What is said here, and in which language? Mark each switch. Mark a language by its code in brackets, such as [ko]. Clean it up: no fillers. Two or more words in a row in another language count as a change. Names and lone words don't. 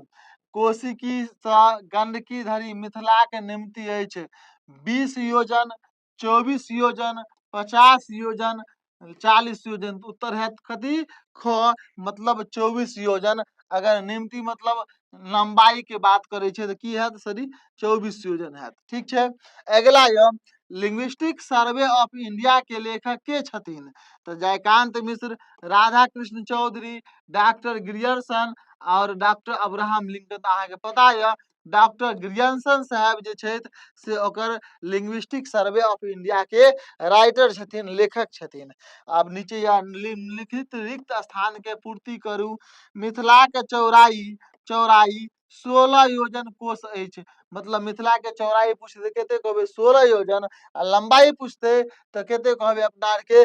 [mai] कोशिकी सँ गंडकी धरि मिथिला के निमति अछि 20 योजन, 24 योजन, 50 योजन, 40 योजन। तो उत्तर है कथी? ख, मतलब 24 योजन। अगर निमति मतलब लंबाई के बात करे छे तो की हैत सरी? 24 योजन हैत। ठीक छै। अगला यऽ लिंग्विस्टिक सर्वे ऑफ इंडिया के लेखक के छथिन? तो जयकांत मिश्र, राधा कृष्ण चौधरी, डॉक्टर गिरियर्सन और डॉक्टर अब्राहम लिंकन। अहाँके पता यऽ डॉक्टर गिरियर्सन साहब जे छथि से ओकर लिंग्विस्टिक सर्वे ऑफ इंडिया के राइटर छथिन, लेखक छथिन। अब नीचे या निम्नलिखित रिक्त स्थान के पूर्ति करू। मिथिला के चौड़ाई 16 योजन कोश अछि। मतलब मिथिला के चौड़ाई पूछते कते कहबै? 16 योजन। आ लंबाई पूछते तो कते कहबै अपना आर के?